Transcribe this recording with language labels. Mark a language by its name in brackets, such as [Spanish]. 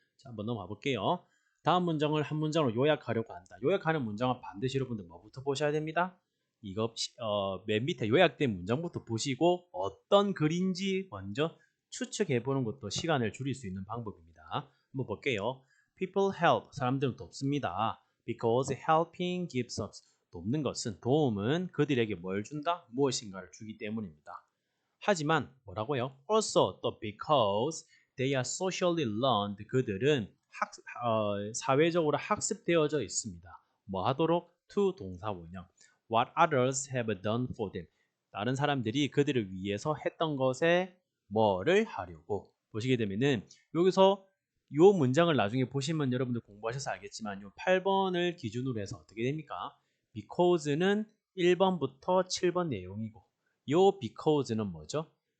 [Korean] 자, 한번 넘어가 볼게요. 다음 문장을 한 문장으로 요약하려고 한다. 요약하는 문장은 반드시 여러분들 뭐부터 보셔야 됩니다. 이거 맨 밑에 요약된 문장부터 보시고 어떤 글인지 먼저 추측해 보는 것도 시간을 줄일 수 있는 방법입니다. 한번 볼게요. [English] People help. [Korean] 사람들은 돕습니다. [English] Because helping gives us. [Korean] 돕는 것은, 도움은 그들에게 뭘 준다? 무엇인가를 주기 때문입니다. 하지만 뭐라고요? [English] Also [Korean] 또 [English] because they are socially learned. [Korean] 그들은 사회적으로 학습되어져 있습니다. 뭐 하도록? to 동사 원형. [English] What others have done for them. [Korean] 다른 사람들이 그들을 위해서 했던 것에 뭐를 하려고. 보시게 되면은 여기서 요 문장을 나중에 보시면 여러분들 공부하셔서 알겠지만 요 8번을 기준으로 해서 어떻게 됩니까? because는 1번부터 7번 내용이고 요 because는 뭐죠?